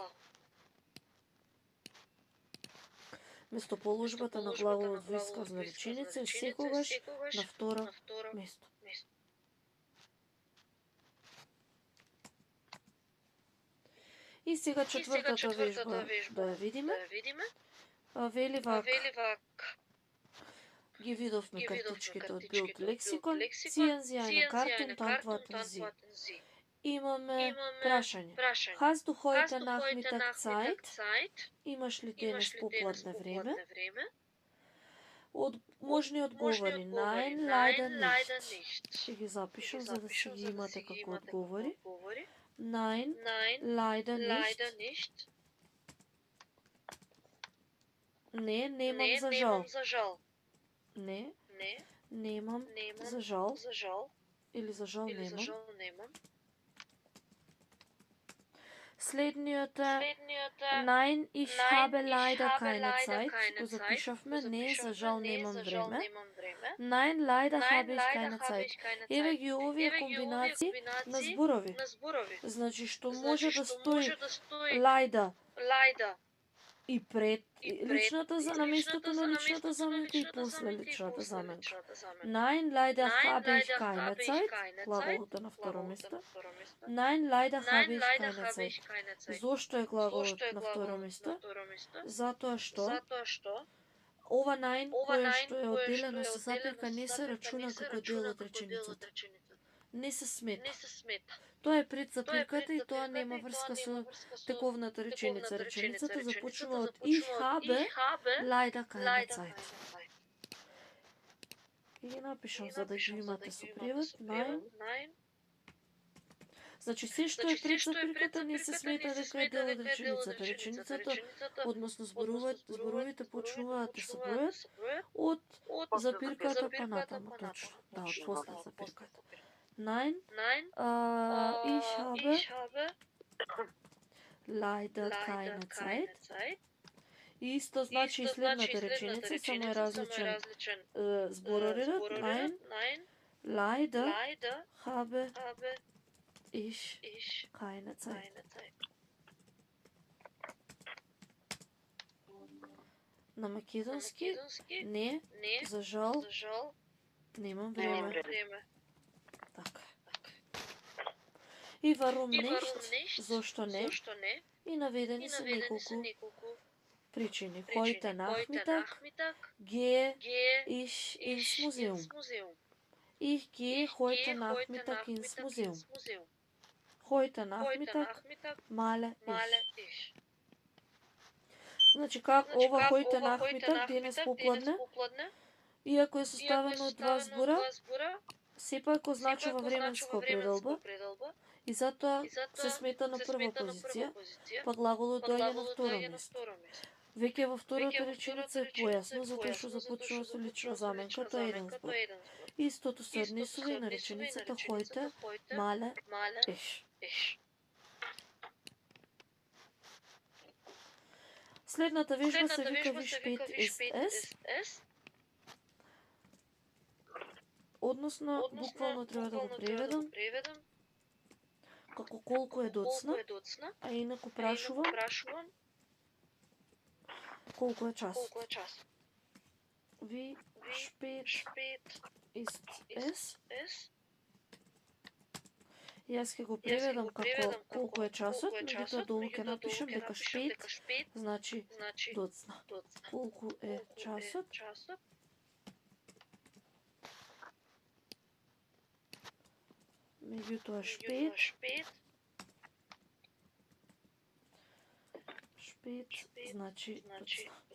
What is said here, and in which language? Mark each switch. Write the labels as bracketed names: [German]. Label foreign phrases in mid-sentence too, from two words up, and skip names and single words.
[Macedonian] Место положбата на глаголот во исказна реченица е секогаш на второ место. И сега четвртата вежба да ја видиме. Вели вака. Ги видовме картичките од Билд лексикон, [German] ziehen Sie eine Karte und antworten Sie. [Macedonian] Имаме прашање. [German] Hast du heute Nachmittag Zeit? [Macedonian] Имаш ли денес попладне време? Можни одговори. [German] Nein, leider nicht. [Macedonian] Ще ги запишам за да си ги имате како одговори. [German] Nein, leider nicht. [Macedonian] Не, немам за жал. Не, немам за жал. Или за жал немам. Следниот е [German] Nein, ich habe leider keine Zeit. [Macedonian] Го запишавме, не, за жал немам време. [German] Nein, leider habe ich keine Zeit. [Macedonian] Еве ги овие комбинации на зборови. Значи, што може да стои leider и пред личната на местото на личната заменка и после личната заменка. [German] Nein, leider habe ich keine Zeit. [Macedonian] Глаголот е на второ место. [German] Nein, leider habe ich keine Zeit. [Macedonian] Зошто е глаголот на второ место? Затоа што ова nein, кое што е одделено со запирка, не се рачуна како дел од реченицата. Не се смета. Тоа е пред запирката и тоа нема врска со тековната реченица. Реченицата започнува од [German] ich habe leider keine Zeit. [Macedonian] И ги напишам за да ги имате со превод. [German] Nein. [Macedonian] Значи се што е пред запирката не се смета дека е дел од реченицата. Реченицата, односно зборовите почнуваат да се бројат од запирката па натаму, точно. Да, од после запирката. [German] Nein, ich habe leider keine Zeit. [Macedonian] И исто значи и следната реченица, само е различен збороредот. [German] Nein, leider habe ich keine Zeit. [Macedonian] На македонски не, за жал, немам време. Така. И [German] warum nicht, [Macedonian] зошто не, и наведени се неколку причини. [German] Heute Nachmittag gehe ich ins Museum. Ich gehe heute Nachmittag ins Museum. Heute Nachmittag male ich. [Macedonian] Значи как ова [German] heute Nachmittag [Macedonian] денес попладне, иако е составено од два збора, сепак означува временска определба и затоа се смета на прва позиција, па глаголот доаѓа на второ место. Веќе во втората реченица е појасно, затоа што започнува со лична заменка, тоа е еден збор. Истото се однесува и на реченицата [German] heute male ich. [Macedonian] Следната вежба се вика [German] wie spät ist es. [Macedonian] Односно, буквално треба да го преведам. како колку е доцна, а инаку прашувам колку е час. [German] Wie spät ist es? [Macedonian] Јас ќе го преведам како колку е часот, меѓутоа долу ќе напишам дека шпет значи доцна. Колку е часот? Меѓутоа шпет значи доцна.